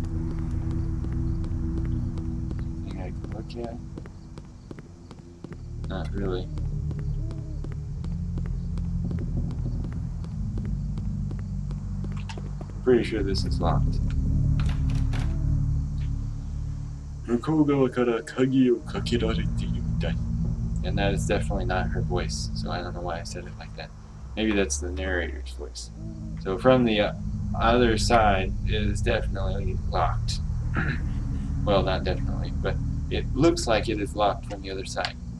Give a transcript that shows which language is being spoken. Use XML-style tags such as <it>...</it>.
<en>Anything I can look at? Not really. Pretty sure this is locked.</en> <ja>向こう側から鍵をかけられているみたい.</ja> <en>And that is definitely not her voice, so I don't know why I said it like that. Maybe that's the narrator's voice. So from the other side, it is definitely locked. Well, not definitely, but it looks like it is locked from the other side.</en>